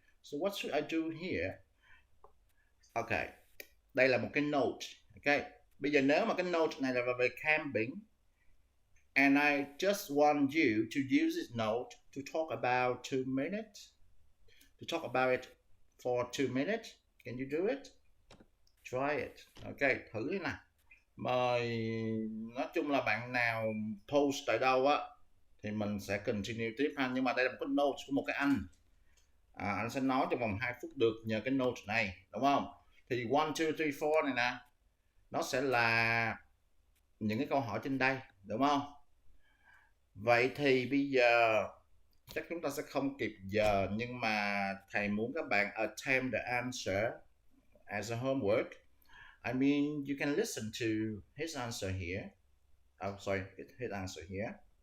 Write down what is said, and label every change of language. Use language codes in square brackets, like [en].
[en] So what should I do here? Okay, [vi] đây là một cái note. [en] Okay, [vi] bây giờ nếu mà cái note này là về camping, [en] and I just want you to use this note to talk about 2 minutes. To talk about it for 2 minutes. Can you do it? Try it. Ok, [vi] thử đi nè. Mời, nói chung là bạn nào post tại đâu á thì mình sẽ continue tiếp ha. Nhưng mà đây là một cái note của một cái anh. Anh sẽ nói trong vòng 2 phút được nhờ cái note này, đúng không? Thì 1, 2, 3, 4 này nè, nó sẽ là những cái câu hỏi trên đây, đúng không? Vậy thì bây giờ Chắc chúng ta sẽ không kịp giờ, nhưng mà thầy muốn các bạn [en] attempt the answer as a homework. I mean, you can listen to his answer here. Oh, sorry, his answer here.